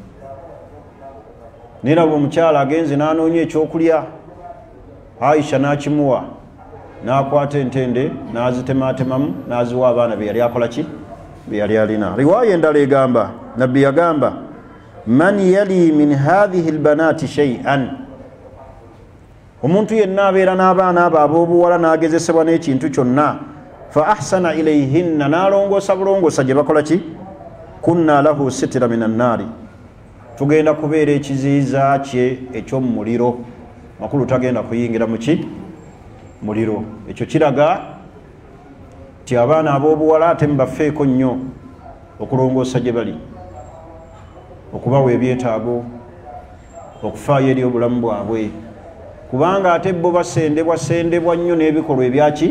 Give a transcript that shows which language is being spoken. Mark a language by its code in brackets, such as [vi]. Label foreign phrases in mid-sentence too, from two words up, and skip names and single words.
[lg] Niraba omukyala agenze n'anoonya ekyokulya, Aisha n'akimuwa, n'akwata entende n'azitematemamu n'aziwa abaana be yali akola ki? Be yali alina. Riwaaya endala egamba, nabbi yagamba [ar] من يلي من هذه البنات شيئا, [lg] omuntu yenna abeera n'abaana abo ab'obuwala n'agezesebwa n'ekintu kyonna, [ar] فأحسن إليهن, [lg] n'alongoosa bulongoosa gye bakola ki? [ar] كن له سترا من النار, [lg] tugenda kubeera ekiziyiza kye eky'omu muliro, makulu tagenda kuyingira muki? Muliro. Ekyo kiraga ti abaana ab'obuwala ate mubafeeko nnyo okulongoosa gye bali, okubawa ebyetaago, okufaayo eri obulamu bwabwe, kubanga ate bo basendebwa nnyo n'ebikolwa ebyaki?